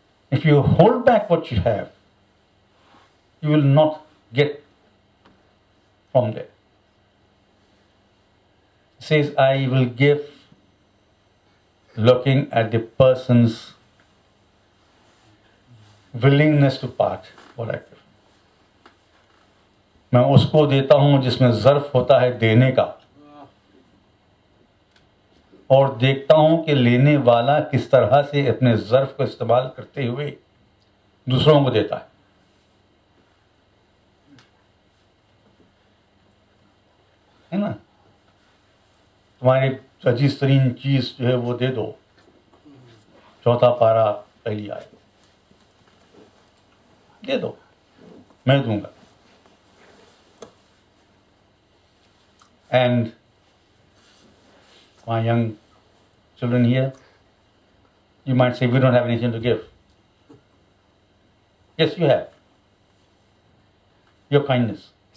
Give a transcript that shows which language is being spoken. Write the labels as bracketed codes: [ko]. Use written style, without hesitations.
[en] If you hold back what you have, you will not get from there. It says, I will give looking at the person's willingness to part what I give. [hi] मैं उसको देता हूं जिसमें ज़र्फ होता है देने का, और देखता हूं कि लेने वाला किस तरह से अपने ज़र्फ को इस्तेमाल करते हुए दूसरों को देता है. है ना? तुम्हारी अजीज तरीन चीज जो है वो दे दो. चौथा पारा पहली आए, दे दो, मैं दूंगा. [en] And my young children here, you might say, we don't have anything to give. Yes, you have. Your kindness.